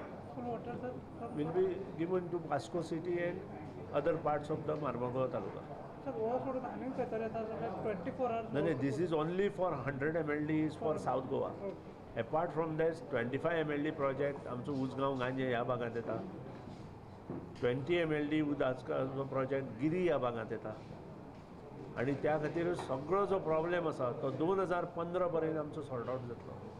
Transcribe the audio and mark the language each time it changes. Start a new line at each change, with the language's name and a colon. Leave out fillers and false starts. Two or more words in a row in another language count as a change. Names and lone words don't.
English: given to Vasco city and other parts of the Marmagaon Taluka.
Konkani: सर गोवा सोडून आनी खंय तरी येता जाल्यार 24 hours
English: नाही this is only for 100 mld is for South Goa. Apart from that
Konkani: 25 mld प्रोजेक्ट आमचो उसगांव गांजे ह्या भागात येता. 20 mld उदकाचो प्रोजेक्ट गिरी ह्या भागात येता. आणि त्या खातीर सगळो जो प्रॉब्लेम आसा तो 2015 पर्यंत आमचो
English: sort out
Konkani: जातलो.